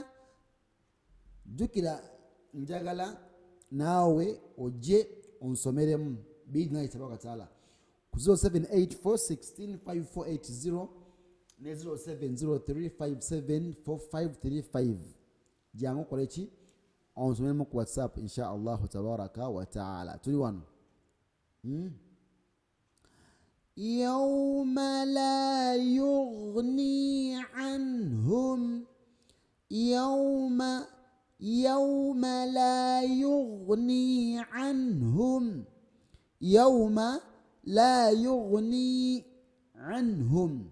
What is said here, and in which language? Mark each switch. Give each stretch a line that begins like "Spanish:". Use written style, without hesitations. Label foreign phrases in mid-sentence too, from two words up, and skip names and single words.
Ganda: Jukira njagala nawe oje onsomeremu
Arabic: بإذن الله تبارك وتعالى
Ganda: ku 0784165480 ne 0703574535. jangu koleki onsomeremu ku WhatsApp
Arabic: إن شاء الله تبارك وتعالى.
Ganda: Tuli wano.
Arabic: يوم لا يغني عنهم. يوم لا يغني عنهم. يوم لا يغني عنهم.